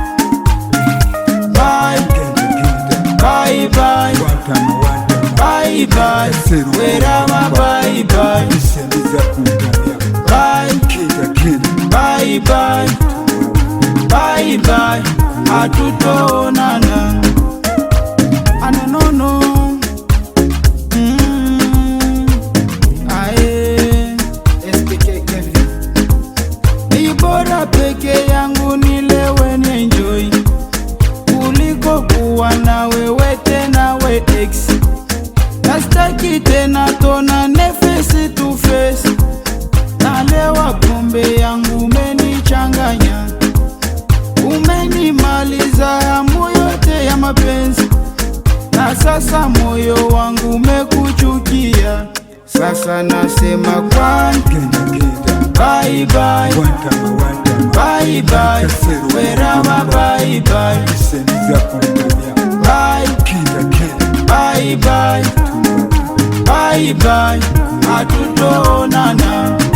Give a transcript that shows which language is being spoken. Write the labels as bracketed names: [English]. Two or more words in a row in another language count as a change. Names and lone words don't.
[English] Bye bye bye, bye bye, wherever bye bye, bye bye bye, bye bye, hatutoonana. [Swahili] Anonono ae SPK Kevin, ni bora peke yangu nilewe ni enjoy kuliko kuwa na wewe tena we ex. Nastaki tena tonane [English] face to face, [Swahili] nalewa pombe yangu umenichanganya, umenimaliza hamu yote ya mapenzi. Na sasa moyo wangu umekuchukia, sasa nasema kwake [English] bye bye, bye bye, wherever bye bye, bye bye bye, bye bye, [Swahili] hatutoonana.